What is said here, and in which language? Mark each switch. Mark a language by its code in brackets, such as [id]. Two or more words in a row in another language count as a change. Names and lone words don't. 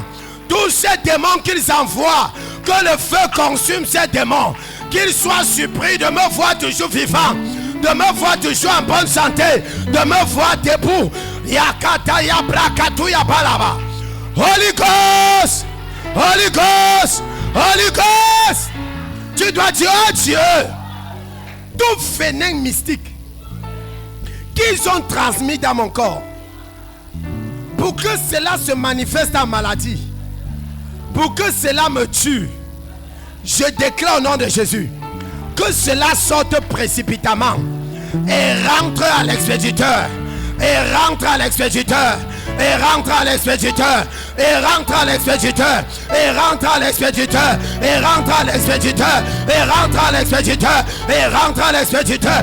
[fr] Tous ces démons qu'ils envoient, que le feu consume ces démons. Qu'ils soient surpris de me voir toujours vivant, de me voir toujours en bonne santé, de me voir debout. Yakataya brakatuya balaba. [en] Holy Ghost, Holy Ghost, Holy Ghost. [fr] Tu dois dire, oh Dieu, tout venin mystique qu'ils ont transmis dans mon corps, pour que cela se manifeste en maladie, pour que cela me tue, je déclare au nom de Jésus que cela sorte précipitamment et rentre à l'expéditeur, et rentre à l'expéditeur, et rentre à l'expéditeur, et rentre à l'expéditeur, et rentre à l'expéditeur, et rentre à l'expéditeur, et rentre à l'expéditeur, et rentre à l'expéditeur.